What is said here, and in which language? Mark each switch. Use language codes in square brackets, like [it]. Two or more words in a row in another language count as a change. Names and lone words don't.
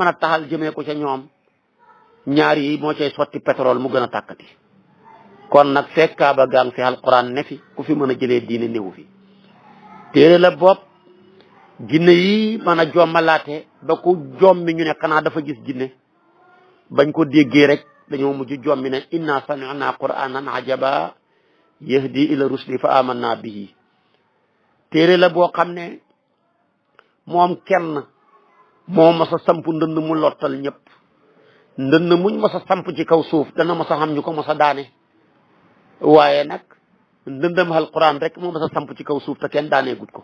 [wo] a taxal jëmee ko ca ñoom ñaar yi moo cay sotti pétrole mu gën a tàkkati kon nag fekk kaaba gang fi alquran ne fi ku fi mën a jëlee diine néewu fi téere la bopp jinne yi mën a jommalaate ba ku jommi ñu ne xanaa dafa gis jinne bañ ko déggee rek dañoo mujj jommi ne [ar] إنا سمعنا قرآنا عجبا يهدي إلى الرشد فآمنا به [wo] téere la boo xam ne moom kenn moo mas a samp ndënd mu lottal ñëpp ndënd muñ mas a samp ci kaw suuf dana mas a xam ñu ko mas a daane waaye nag ndëndam alquran rek moo mas a samp ci kaw suuf te kenn daanee gut ko